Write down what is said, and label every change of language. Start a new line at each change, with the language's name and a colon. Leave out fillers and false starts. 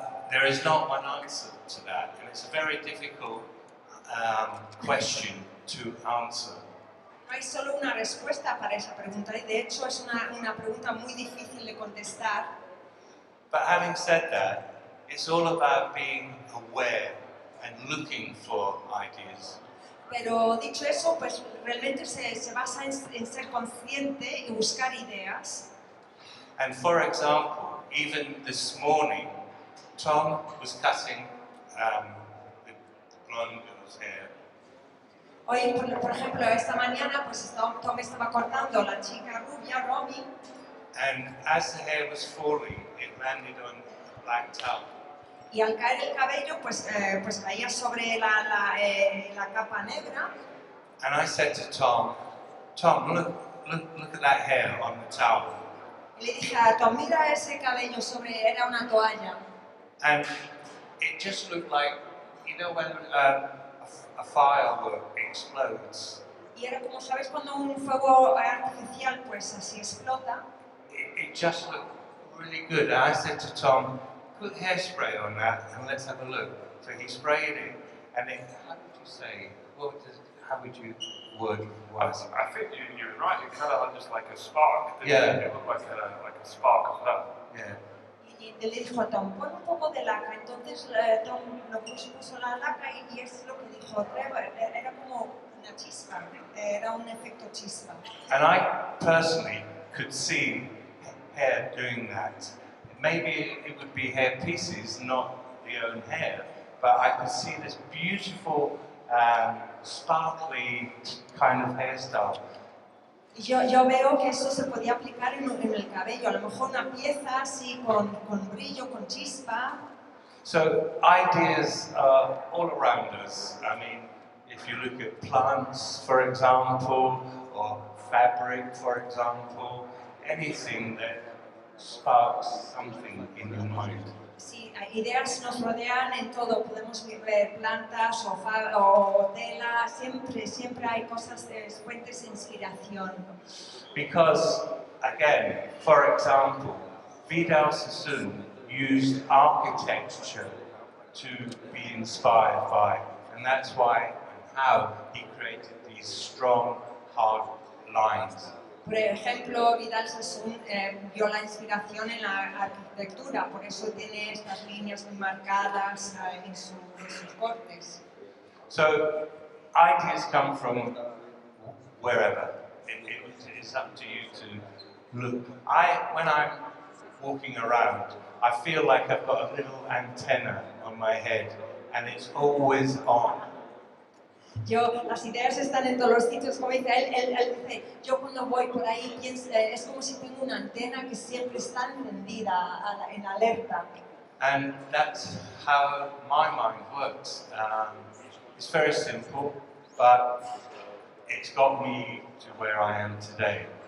English: There is not one answer to that, and it's a very difficult question to answer.
Spanish: No hay solo una respuesta para esa pregunta y de hecho es una pregunta muy difícil de contestar.
English: But having said that, it's all about being aware and looking for ideas.
Spanish: Pero dicho eso, pues realmente se basa en ser consciente y buscar ideas.
English: And for example, even this morning, Tom was cutting the blonde girl's hair.
Spanish: Hoy, por ejemplo, esta mañana, pues Tom estaba cortando la chica rubia, Romy,
English: And as the hair was falling, it landed on a black towel.
Spanish: y al caer el cabello, pues caía sobre la capa negra.
English: And I said to Tom, look at that hair on the towel.
Spanish: Y le dije a Tom, mira ese cabello era una toalla.
English: And it just looked like, you know, when a firework explodes,
Spanish: Y era como, ¿sabes cuando un fuego artificial pues así explota?
English: it just looked really good. And I said to Tom, put hairspray on that and let's have a look. So he sprayed it, and it, how would you say, how would you word it? I think you're right. It kind of had just like a spark. Yeah. It looked like a spark of that. Yeah.
Spanish: Y le dijo a Tom, pon un poco de laca. Entonces Tom lo puso la laca y es lo que dijo Trevor. Era como una chispa, era un efecto chispa.
English: And I personally could see hair doing that. Maybe it would be hair pieces, not the own hair, but I could see this beautiful, sparkly kind of hairstyle.
Spanish: Yo veo que eso se podía aplicar en el cabello, a lo mejor una pieza así con brillo, con chispa.
English: So ideas are all around us. I mean, if you look at plants, for example, or fabric, for example, anything that sparks something in your mind.
Spanish: Sí, ideas nos rodean en todo, podemos ver plantas o tela, siempre hay cosas, fuentes de inspiración.
English: Because, again, for example, Vidal Sassoon used architecture to be inspired by, and that's why and how he created these strong, hard lines.
Spanish: Por ejemplo, Vidal Sassoon vio la inspiración en la arquitectura, por eso tiene estas líneas muy marcadas en sus cortes.
English: So, ideas come from wherever. It's up to you to look. When I'm walking around, I feel like I've got a little antenna on my head, and it's always on.
Spanish: Las ideas están en todos los sitios, como dice él dice, yo cuando voy por ahí pienso, es como si tengo una antena que siempre está encendida, en alerta.
English: And that's how my mind works. It's very simple, but it's got me to where I am today.